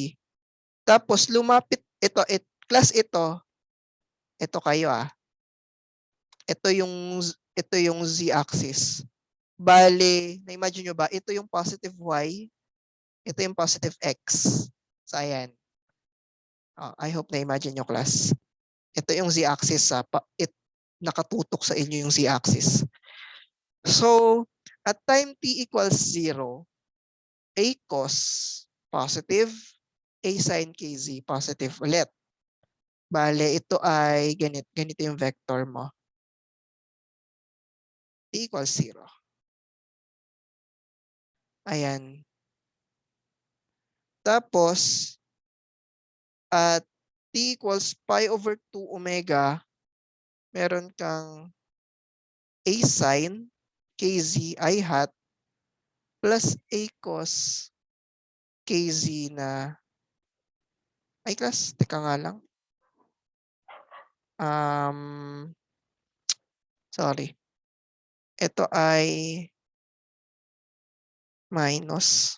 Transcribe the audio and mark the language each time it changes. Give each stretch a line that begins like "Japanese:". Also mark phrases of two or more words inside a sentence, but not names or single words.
Filipino: Tapos lumapit, class ito kayo Ito yung z-axis. Bale, na-imagine nyo ba? Ito yung
English: positive y,
Filipino: ito yung
English: positive x.
Filipino: So, ayan.
English: I hope
Filipino: na-imagine nyo, class. Ito yung z-axis. Nakatutok sa inyo yung z-axis.
English: So, at time t equals 0, a cos positive, a sin kz positive ulit.
Filipino: Bale, ito ay ganito yung vector mo.
English: T equals 0. Ayan. Tapos, at t equals pi over 2 omega,
Filipino: meron kang
English: a sine kz I hat plus a cos kz
Filipino: na, ay class, teka nga lang.
English: Sorry.
Filipino: Ito ay minus.